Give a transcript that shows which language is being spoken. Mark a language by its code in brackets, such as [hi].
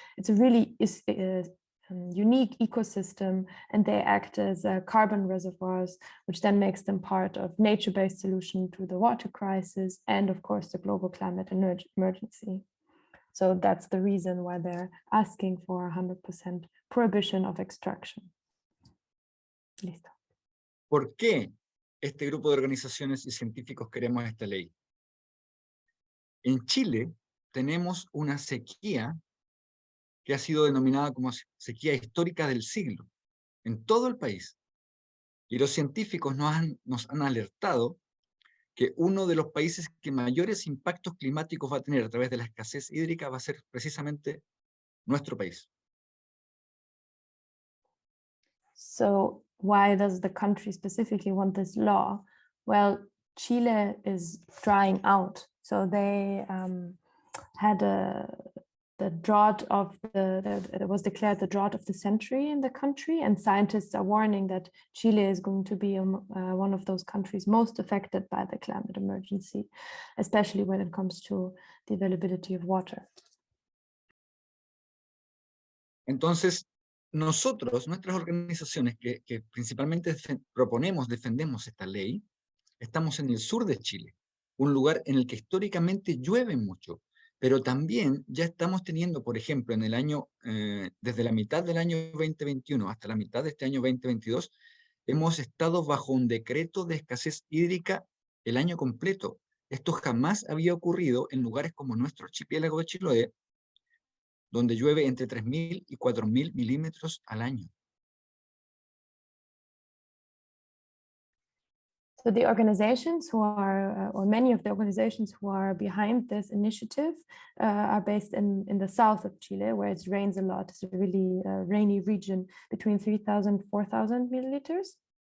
[en] It's a really unique ecosystem, and they act as carbon reservoirs, which then makes them part of nature-based solution to the water crisis and, of course, the global climate emergency. So that's the reason why they're asking for 100% prohibition of extraction. [es] Listo. ¿Por qué este grupo de organizaciones y científicos queremos esta ley? En Chile tenemos una sequía que ha sido denominada como sequía histórica del siglo, en todo el país. Y los científicos nos han alertado que uno de los países que mayores impactos climáticos va a tener a través de la escasez hídrica va a ser precisamente nuestro país. [en] So why does the country specifically want this law? Well, Chile is drying out. So they had the drought of it was declared the drought of the century in the country, and scientists are warning that Chile is going to be one of those countries most affected by the climate emergency, especially when it comes to the availability of water. [es] Entonces, nuestras organizaciones que principalmente defendemos esta ley, estamos en el sur de Chile, un lugar en el que históricamente llueve mucho, pero también ya estamos teniendo, por ejemplo, en el año, desde la mitad del año 2021 hasta la mitad de este año 2022, hemos estado bajo un decreto de escasez hídrica el año completo. Esto jamás había ocurrido en lugares como nuestro archipiélago de Chiloé, donde llueve entre 3.000 y 4.000 milímetros al año. [en] So the organizations who are, or many of the organizations who are behind this initiative are based in the south of Chile, where it rains a lot. It's a really rainy region, between 3,000 and 4,000 milliliters.